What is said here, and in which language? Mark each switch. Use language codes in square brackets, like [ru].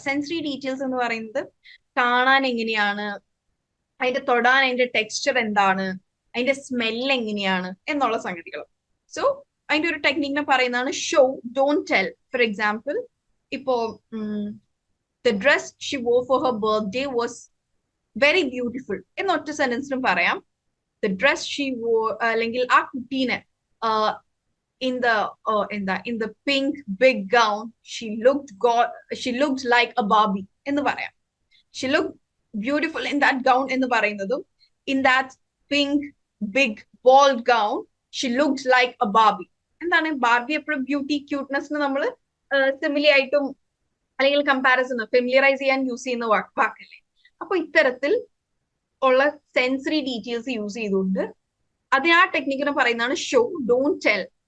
[ml] Sensory details എന്ന് പറയുന്നത് കാണാൻ എങ്ങനെയാണ്, അതിന്റെ തൊടാൻ അതിന്റെ ടെക്സ്ചർ എന്താണ്, അതിന്റെ സ്മെല്ല് എങ്ങനെയാണ് എന്നുള്ള സംഗതികൾ. സോ അതിന്റെ ഒരു ടെക്നിക്കിനെ പറയുന്നതാണ് [en] Show don't tell. For example, ഇപ്പോ the dress she wore for her birthday was very beautiful [ml] എന്നൊറ്റ സെന്റൻസിലും പറയാം. [en] the dress she wore, [ml] അല്ലെങ്കിൽ ആ കുട്ടീനെ [en] in the pink big gown she looked like a Barbie [ml] എന്ന് പറയാം. [en] She looked beautiful in that gown [ml] എന്ന് പറയുന്നതും [en] in that pink big bald gown she looked like a Barbie. [ml] എന്താണ് Barbie? എപ്പോഴും beauty ക്യൂട്ട്നെസ്സിന് നമ്മൾ സിമിലി ആയിട്ടും അല്ലെങ്കിൽ കമ്പാരിസൺ ഫെമിലിയറൈസ് ചെയ്യാൻ യൂസ് ചെയ്യുന്ന വാക്കല്ലേ. അപ്പൊ ഇത്തരത്തിൽ ഉള്ള സെൻസറി ഡീറ്റെയിൽസ് യൂസ് ചെയ്തുകൊണ്ട് അതിന് ആ ടെക്നിക്കിനെ പറയുന്നതാണ് ഷോ ഡോണ്ട് ടെൽ.